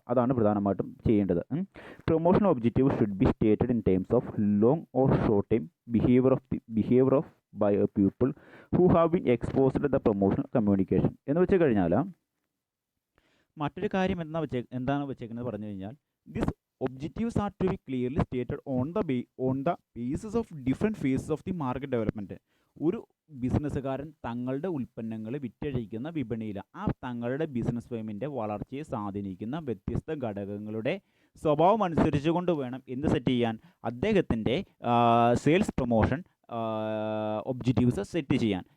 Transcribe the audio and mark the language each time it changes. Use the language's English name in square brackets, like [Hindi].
[Malayalam] അതാണ് പ്രധാനമായിട്ടും ചെയ്യേണ്ടത്. [English] Promotion objective should be stated in terms of long or short time behaviour of by people who have been exposed the promotional communication. [Malayalam] എന്ന് വെച്ച് കഴിഞ്ഞാൽ മറ്റൊരു കാര്യം എന്താണ് വെച്ചേക്കുന്നത് പറഞ്ഞു കഴിഞ്ഞാൽ [English] This objectives are to be clearly stated on the basis of different phases of the market development. [Malayalam] ഒരു ബിസിനസ്സുകാരൻ തങ്ങളുടെ ഉൽപ്പന്നങ്ങൾ വിറ്റഴിക്കുന്ന വിപണിയിൽ തങ്ങളുടെ ബിസിനസ് ഫേമിൻ്റെ വളർച്ചയെ സ്വാധീനിക്കുന്ന വ്യത്യസ്ത ഘടകങ്ങളുടെ സ്വഭാവം അനുസരിച്ചുകൊണ്ട് വേണം എന്ത് സെറ്റ് ചെയ്യാൻ, അദ്ദേഹത്തിൻ്റെ സെയിൽസ് പ്രൊമോഷൻ ഒബ്ജക്റ്റീവ്സ് സെറ്റ് ചെയ്യാൻ.